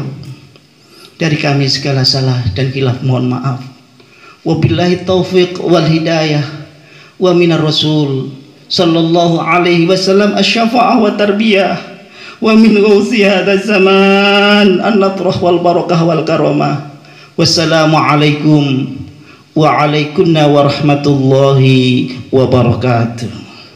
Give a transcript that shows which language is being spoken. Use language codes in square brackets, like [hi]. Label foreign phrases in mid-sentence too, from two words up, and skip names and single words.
[id] Dari kami segala salah dan khilaf mohon maaf. [ar] وبالله التوفيق والهداية ومن الرسول صلى الله عليه وسلم الشفاعة والتربية ومن غوث هذا الزمان النظرة والبركة والكرامة. والسلام عليكم وعليكن ورحمة الله وبركاته.